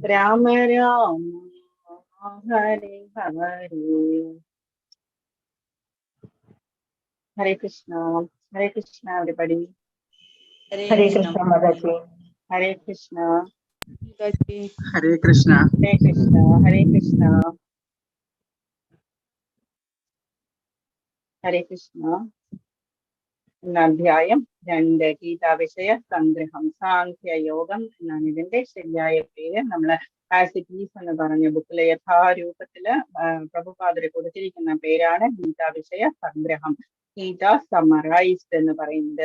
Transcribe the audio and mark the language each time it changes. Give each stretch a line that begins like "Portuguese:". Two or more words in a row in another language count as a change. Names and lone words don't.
English: Rama Hare Hare Hare Krishna. Hare Krishna, everybody. Hare Krishna, Mataji. Hare Krishna. Hare Krishna. Hare Krishna. Hare Krishna. Hare Krishna.
Malayalam: അധ്യായം 2 ഗീതാവിഷയ സംഗ്രഹം സാഖ്യയോഗം എന്നാണ് ഇതിന്റെ ശരിയായ പേര്. നമ്മള് ആസിറ്റീസ് എന്ന് പറഞ്ഞ ബുക്കിലെ യഥാരൂപത്തില് പ്രഭുപാദര് കൊടുത്തിരിക്കുന്ന പേരാണ് ഗീതാവിഷയ സംഗ്രഹം. ഗീത സമ്മറൈസ്ഡ് എന്ന് പറയുന്നത്.